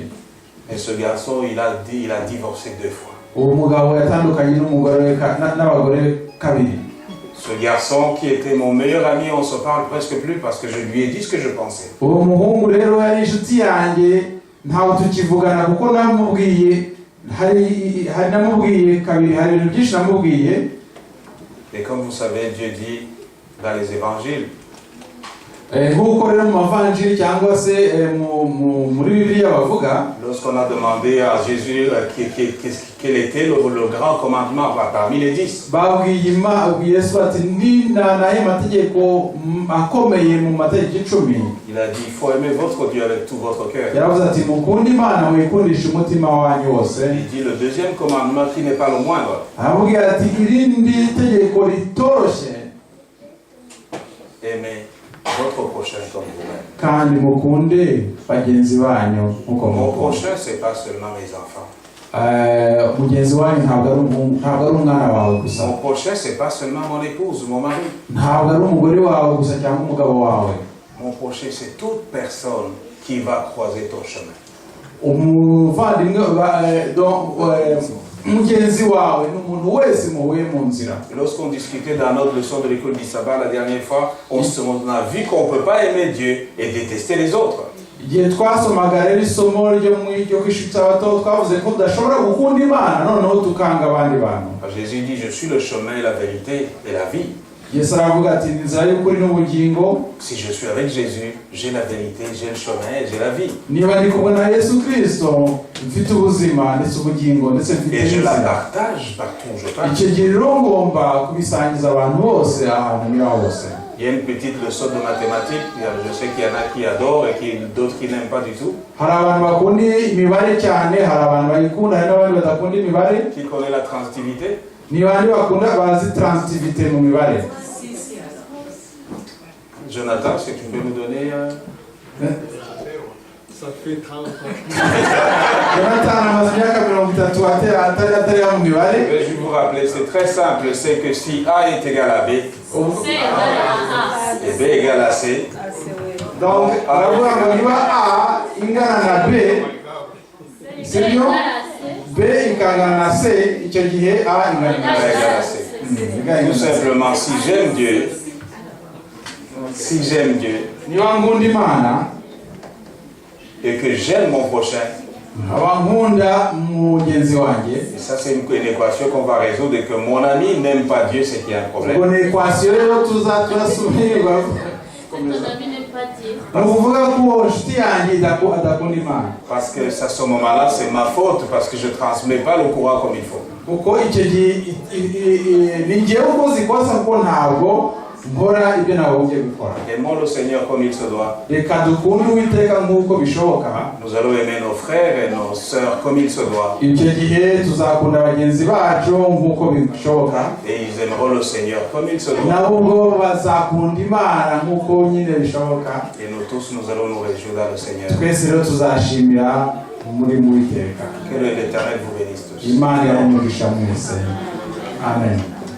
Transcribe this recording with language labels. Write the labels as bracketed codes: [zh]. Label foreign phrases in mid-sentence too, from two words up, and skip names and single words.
[fr] Et ce garçon, il a divorcé 2 fois. [rw] uwo mugabo yatandukanye n'abagore kabiri. [fr] Ce garçon qui était mon meilleur ami, on se parle presque plus parce que je lui ai dit ce que je pensais. [rw] uwo muhungu rero yari inshuti yanjye ntawe tukivugana kuko namubwiye hari namubwiye kabiri, hari ibintu byinshi namubwiye. [fr] Et comme vous savez, Dieu dit dans les évangiles, [rw] nk'uko rero mu mavanjiri cyangwa se muri Bibiliya bavuga, [fr] lorsqu'on a demandé à Jésus quel était le grand commandement parmi les 10, [rw] babwiye Yesu ati ni nahe mategeko akomeye mu mategeko 10. [fr] il a dit il faut aimer votre Dieu avec tout votre cœur. [rw] yaravuze ati mukunde Imana wikundisha umutima wanyu wose. [fr] Il dit le deuxième commandement qui n'est pas le moindre, [rw] aramubwira ati irindi tegeko ritoroshye, [fr] aimer votre prochain comme vous-même. [rw] kandi mukunde bagenzi banyu nk'uko [fr] Mon [rw] mukunda. [fr] prochain, c'est pas seulement mes enfants. [rw] mugenzi wanyu ntabwo ari umwana wawe gusa, [fr] Mon prochain, c'est pas seulement mon épouse, mon mari. [rw] ntabwo ari umugore wawe gusa cyangwa umugabo wawe. [fr] Mon prochain, c'est toute personne qui va croiser ton chemin. [rw] umuvandimwe mugenzi wawe n'umuntu wese muhuye mu nzira. [fr] Lorsqu'on discutait dans notre leçon de l'école du sabbat la dernière fois, on a vu qu'on ne peut pas aimer Dieu et détester les autres. [rw] Igihe twasomaga rero isomo ryo kwishutsa abato twavuze ko tudashobora gukunda Imana noneho tukanga abandi bantu. [fr] Jésus dit je suis le chemin, la vérité et la vie. [rw] Yesu aravuga ati inzira y'ukuri n'ubugingo. [fr] Si je suis avec Jésus, j'ai la vérité, j'ai le chemin et j'ai la vie. [rw] Niba ndi kumwe na Yesu Kristo mfite ubuzima ndetse ubugingo ndetse mfite [fr] et je la partage partout où je passe. [rw] Icyo gihe rero ngomba kubisangiza abantu bose ahantu nyura hose. [fr] Il y a une petite leçon de mathématiques, je sais qu'il y en a qui adorent et d'autres qui n'aiment pas du tout. [rw] Hari abantu bakunda imibare cyane, hari abantu bayikunda, hari n'abandi badakunda imibare. [fr] Qui connaît la transitivité? [rw] Ni bandi bakunda bazi transitivité mu mibare. [fr] Jonathan, est-ce que tu peux nous donner Ça fait 30 ans. [rw] Jonathan amaze imyaka 30 atari mu mibare. [fr] Je vais vous rappeler, c'est très simple, c'est que si A est égal à B, et B égale à C, [rw] donc aravuga ngo niba A ingana na B, sibyo? B ingana na C, icyo gihe A ingana na [fr] égale à C. Tout simplement, si j'aime Dieu, [rw] niba nkunda Imana [fr] et que j'aime mon prochain, [rw] abankunda mugenzi wanjye, [fr] et ça c'est une équation qu'on va résoudre, et que mon ami n'aime pas Dieu, c'est qu'il y a un problème. [rw] ubwo ni equation rero tuzasubirirwa. Ukuvuga ko inshuti yanjye adakunda Imana. [fr] Parce que à ce moment-là, c'est ma faute, parce que je ne transmets pas le courant comme il faut. [rw] Kuko icyo gihe ni njyewe ukoze ikosa kuko ntabwo nkora ibyo nagombye gukora. [fr] Aimons le Seigneur comme il se doit. [rw] Reka dukunde Uwiteka nk'uko bishoboka. [fr] Nous allons aimer nos frères et nos sœurs comme il se doit. [rw] Icyo gihe tuzakunda bagenzi bacu nk'uko bishoboka. [fr] Et ils aimeront le Seigneur comme il se doit. [rw] Nabo ngo bazakunda Imana nk'uko nyine bishoboka. [fr] Et nous tous, nous allons nous réjouir dans le Seigneur. [rw] Twese rero tuzashimira muri Uwiteka. [fr] Que l'Éternel vous bénisse tous. [rw] Imana y'umugisha mwese. Amen.